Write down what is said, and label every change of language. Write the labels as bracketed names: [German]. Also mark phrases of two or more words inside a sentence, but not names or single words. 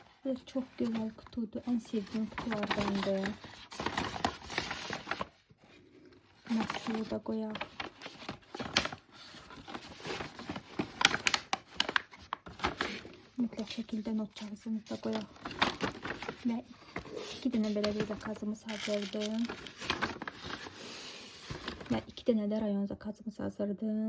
[Turkish] Arkadaşlar çok güzel kutuydu. En sevdiğim kutulardandı. Nasıl da koyalım. [Azerbaijani] Mütləq şəkildə not kağızımızı da qoyaq. Və 2 dənə belə bir zakazımız hazırdır. Və 2 dənə də rayon zakazımız hazırdır.